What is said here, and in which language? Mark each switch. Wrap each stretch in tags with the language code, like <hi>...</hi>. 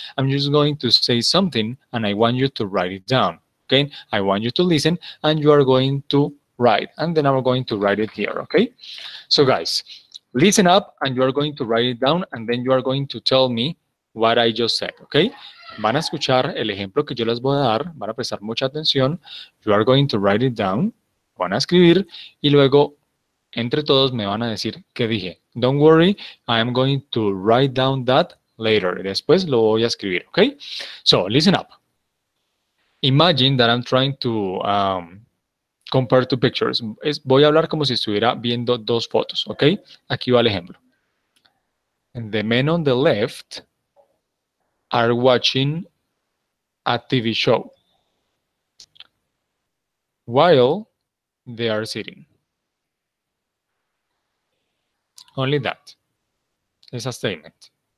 <en>I'm just going to say something and I want you to write it down. Okay? I want you to listen and you are going to write. And then I'm going to write it here. Okay? So guys, listen up and you are going to write it down and then you are going to tell me what I just said, okay?</en> <es>Van a escuchar el ejemplo que yo les voy a dar, van a prestar mucha atención.</es> <en>You are going to write it down,</en> <es>van a escribir y luego entre todos me van a decir qué dije.</es> <en>Don't worry, I am going to write down that later.</en> <es>Después lo voy a escribir, okay?</es> <en>So, listen up. Imagine that I'm trying to compare two pictures.</en> <es>Voy a hablar como si estuviera viendo dos fotos, ¿ok? Aquí va el ejemplo.</es> <en>The men on the left are watching a TV show while they are sitting. Only that. It's a statement.</en>